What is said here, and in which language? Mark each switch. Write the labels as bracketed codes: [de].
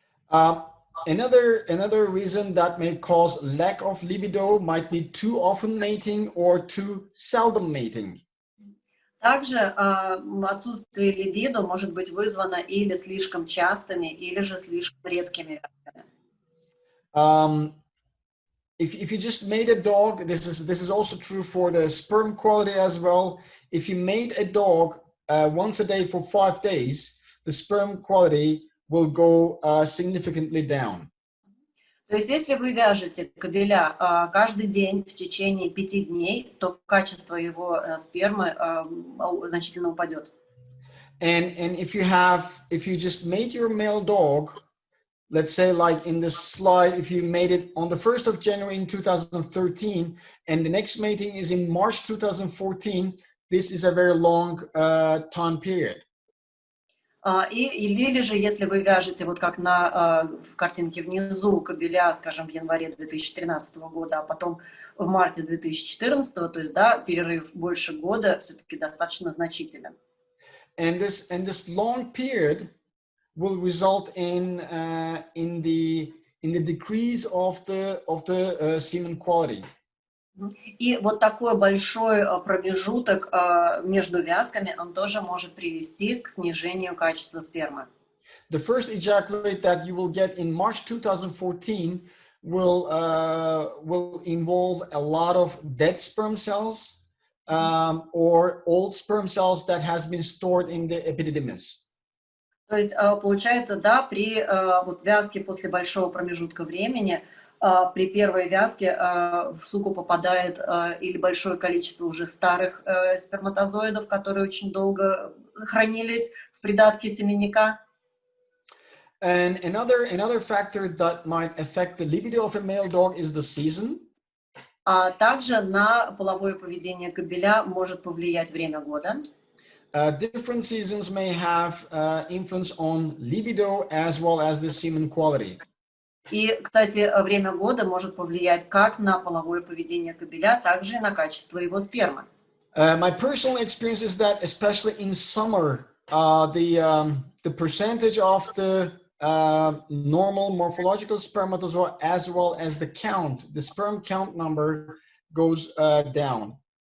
[en] Another reason that may cause lack of libido might be too often mating or too seldom mating. [ru] Также отсутствие либидо может быть вызвано или слишком частыми, или же слишком редкими вязками. [en] If you just made a dog, this is also true for the sperm quality as well. If you made a dog once a day for 5 days, the sperm quality will go significantly down. [ru] То есть, если вы вяжете кобеля каждый день в течение 5 дней, то качество его спермы значительно упадет. [en] And if you just made your male dog, let's say like in this slide, if you made it on the 1st of January in 2013, and the next mating is in March 2014, this is a very long time period. [ru] Или же, если вы вяжете, вот как в картинке внизу, кобеля, скажем, в январе 2013 года, а потом в марте 2014, то есть, да, перерыв больше года все-таки достаточно значителен. [en] And this long period will result in the decrease of the semen quality. [ru] И вот такой большой промежуток между вязками, он тоже может привести к снижению качества спермы. [en] The first ejaculate that you will get in March 2014 will involve a lot of dead sperm cells, or old sperm cells that has been stored in the epididymis. [ru] То есть получается, да, при вот вязке после большого промежутка времени, при первой вязке в суку попадает или большое количество уже старых сперматозоидов, которые очень долго хранились в придатке семенника. [en] And another factor that might affect the libido of a male dog is the season. [ru] А также на половое поведение кобеля может повлиять время года. [en] Different seasons may have influence on libido as well as the semen quality. [ru] И, кстати, время года может повлиять как на половое поведение кобеля, так и на качество его спермы. [en] My personal experience is that, especially in summer, the percentage of the normal morphological spermatozoa as well as the sperm count number goes down.